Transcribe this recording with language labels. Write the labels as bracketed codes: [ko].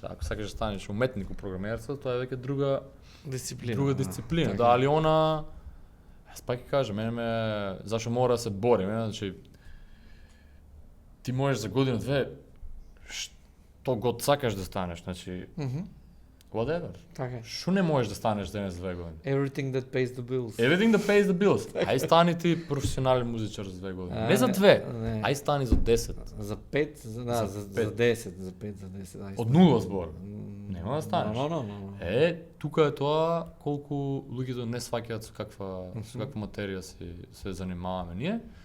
[mk] Ако сакаш да станеш уметник у програмерство, тоа е веќе друга дисциплина. Да, али она јас пак ќе кажам, мене зашо мора да се борим, значи ти можеш за година-две што год сакаш да станеш, значи whatever. Така. Што не можеш да станеш денес 2 години? [en] Everything that pays the bills. Everything that pays the bills. [mk] Ај стани ти професионален музичар за 2 години. Не за 2, ај стани за 10. За 5, за 10, за 5, за 10. Од нула збор. Нема да станеш. [en] No. [mk] Тука е тоа колку луѓето не сваќаат со каква материја се занимаваме ние.